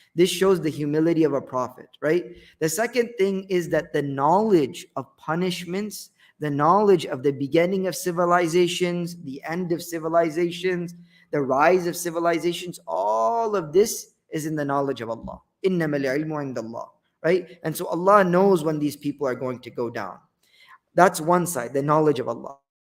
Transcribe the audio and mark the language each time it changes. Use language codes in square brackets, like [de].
[en] This shows the humility of a prophet, right? The second thing is that the knowledge of punishments, the knowledge of the beginning of civilizations, the end of civilizations, the rise of civilizations, all of this is in the knowledge of Allah. [ar] إِنَّمَا الْعِلْمُ عِنْدَ اللَّهِ, [en] right? And so Allah knows when these people are going to go down. That's one side, the knowledge of Allah.